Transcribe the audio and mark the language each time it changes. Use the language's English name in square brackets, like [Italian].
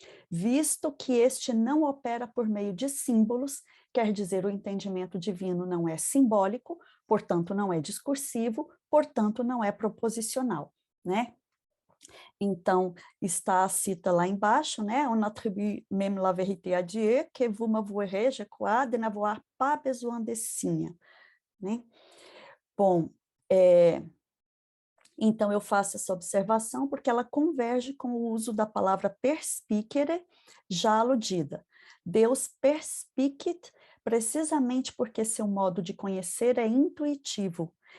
[Portuguese] visto que este não opera por meio de símbolos, quer dizer, o entendimento divino não é simbólico, portanto não é discursivo, portanto não é proposicional, né? Então, está a cita lá embaixo, né? [French] On attribue même la vérité à Dieu, que vous m'avouerez, je crois, de n'avoir pas besoin de signe, [Portuguese] né? Bom, então eu faço essa observação porque ela converge com o uso da palavra perspicere, já aludida. Deus perspicit, precisamente porque seu modo de conhecer é intuitivo.